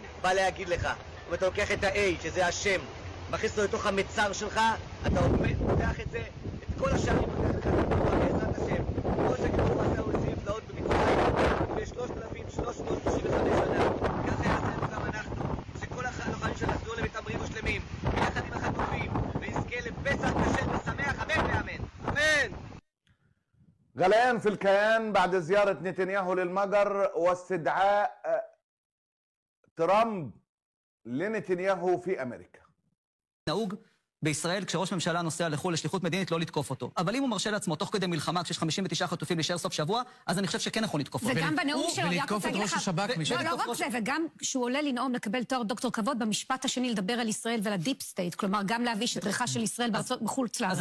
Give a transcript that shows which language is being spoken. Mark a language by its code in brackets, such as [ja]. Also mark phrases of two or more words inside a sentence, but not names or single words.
[he] בא להגיד לך, אם אתה לוקח את ה-A, שזה השם, מכניס לו לתוך המצר שלך, אתה פותח את זה, את כל השערים פותח לך את התורה בעזרת השם. כמו שכתוב עשה הוא עושים נפלאות במצרים, ב-3,335 שנה. ככה יעשה גם אנחנו, שכל הלוחמים שנחזור למתעמרים ושלמים, ביחד עם החטופים, ויזכה לפסח כשר ושמח, אמן ואמן. אמן! [ar] غليان في الكيان بعد زيارة نتنياهو للمجر واستدعاء ترامب لنتنياهو في أمريكا. [he] נהוג בישראל, כשראש ממשלה נוסע לחו"ל לשליחות מדינית, לא לתקוף אותו. אבל אם הוא מרשה לעצמו תוך כדי מלחמה, כשיש 59 חטופים להישאר סוף שבוע, אז אני חושב שכן נכון לתקוף אותו. וגם בנאום שלו, ולתקוף את ראש השב"כ משם. לא רק זה, וגם כשהוא עולה לנאום לקבל תואר דוקטור כבוד, במשפט השני לדבר על ישראל ועל הדיפ סטייט, כלומר גם להביש את ריחה של ישראל בחוץ לארץ.